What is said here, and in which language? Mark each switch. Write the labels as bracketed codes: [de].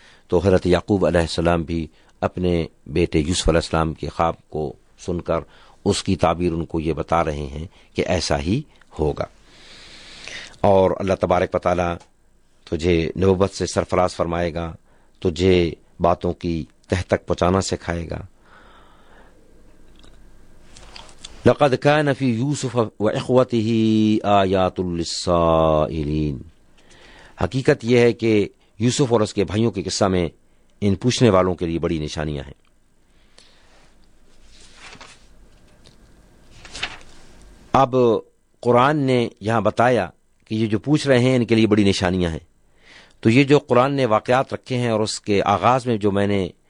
[ur] تو حضرت یعقوب علیہ السلام بھی اپنے بیٹے یوسف علیہ السلام کے خواب کو سن کر اس کی تعبیر ان کو یہ بتا رہے ہیں کہ ایسا ہی ہوگا, اور اللہ تبارک و تعالیٰ تجھے نبوت سے سرفراز فرمائے گا, تجھے باتوں کی تہ تک پہنچانا سکھائے گا. [ar] لقد كان في يوسف واخوته آيات للسائلين. [ur] حقیقت یہ ہے کہ یوسف اور اس کے بھائیوں کے قصہ میں ان پوچھنے والوں کے لیے بڑی نشانیاں ہیں. اب قرآن نے یہاں بتایا کہ یہ جو پوچھ رہے ہیں ان کے لیے بڑی نشانیاں ہیں, تو یہ جو قرآن نے واقعات رکھے ہیں اور اس کے آغاز میں جو میں نے